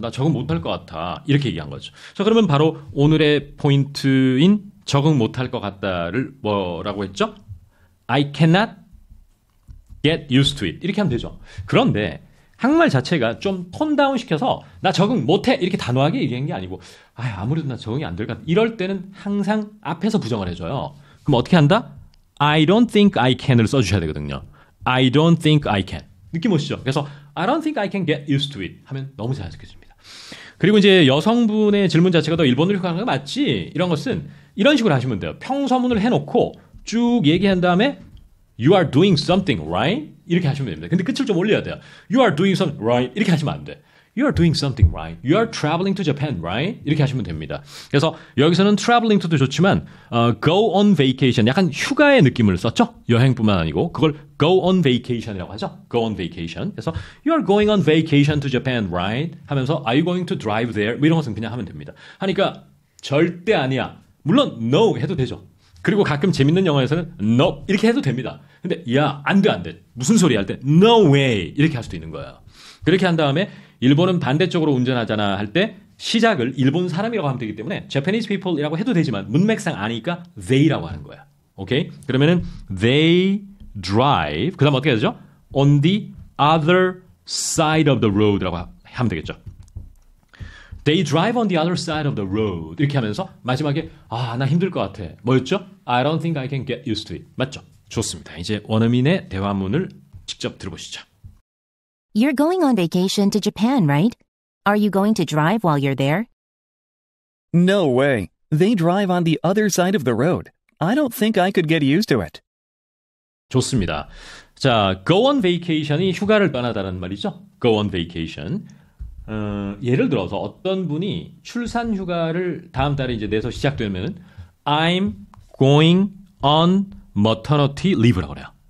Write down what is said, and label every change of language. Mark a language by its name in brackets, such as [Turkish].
[Korean] 나 적응 못할 것 같아. 이렇게 얘기한 거죠. 자, 그러면 바로 오늘의 포인트인 적응 못할 것 같다를 뭐라고 했죠? [English] I cannot get used to it. [Korean] 이렇게 하면 되죠. 그런데 한국말 자체가 좀 톤 다운 시켜서 나 적응 못해 이렇게 단호하게 얘기한 게 아니고 아무래도 나 적응이 안 될 것 같아. 이럴 때는 항상 앞에서 부정을 해줘요. 그럼 어떻게 한다? [English] I don't think I can을 [Korean] 써주셔야 되거든요. [English] I don't think I can. [Korean] 느낌 오시죠? [English] 그래서 I don't think I can get used to it [Korean] 하면 너무 자연스러워집니다. 그리고 이제 여성분의 질문 자체가 너 일본으로 가는 거 맞지? 이런 것은 이런 식으로 하시면 돼요. 평서문을 해놓고 쭉 얘기한 다음에 [English] You are doing something, right? [Korean] 이렇게 하시면 됩니다. 근데 끝을 좀 올려야 돼요. [English] You are doing something, right? [Korean] 이렇게 하시면 안 돼. [English] You are doing something, right? You are traveling to Japan, right? [Korean] 이렇게 하시면 됩니다. 그래서 여기서는 traveling to도 좋지만 [English] go on vacation, [Korean] 약간 휴가의 느낌을 썼죠? 여행뿐만 아니고 그걸 [English] go on vacation [Korean] 이라고 하죠? [English] Go on vacation. 그래서 You are going on vacation to Japan, right? [Korean] 하면서 [English] Are you going to drive there? [Korean] 뭐 이런 것은 그냥 하면 됩니다. 하니까 절대 아니야. 물론 no 해도 되죠. 그리고 가끔 재밌는 영화에서는 no 이렇게 해도 됩니다. 근데 야, 안 돼. 무슨 소리 할 때 [English] no way [Korean] 이렇게 할 수도 있는 거예요. 그렇게 한 다음에 일본은 반대쪽으로 운전하잖아 할 때 시작을 일본 사람이라고 하면 되기 때문에 Japanese people이라고 해도 되지만 문맥상 아니까 they라고 하는 거야. 오케이? 그러면은 [English] they drive [Korean] 그다음 어떻게 되죠? [English] on the other side of the road라고 [Korean] 하면 되겠죠. [English] They drive on the other side of the road. [Korean] 이렇게 하면서 마지막에 나 힘들 것 같아. 뭐였죠? [English] I don't think I can get used to it. [Korean] 맞죠? 좋습니다. 이제 원어민의 대화문을 직접 들어보시죠. [English] You're going on vacation to Japan, right? Are you going to drive while you're there? No way. They drive on the other side of the road. I don't think I could get used to it. [Korean] 좋습니다. 자, [English] go on vacation [Korean] 이 휴가를 떠나다는 말이죠. [English] go on vacation. [Korean] 예를 들어서 어떤 분이 출산 휴가를 다음 달에 이제 내서 시작되면 [English] I'm going on maternity leave [Korean] 라고 그래요.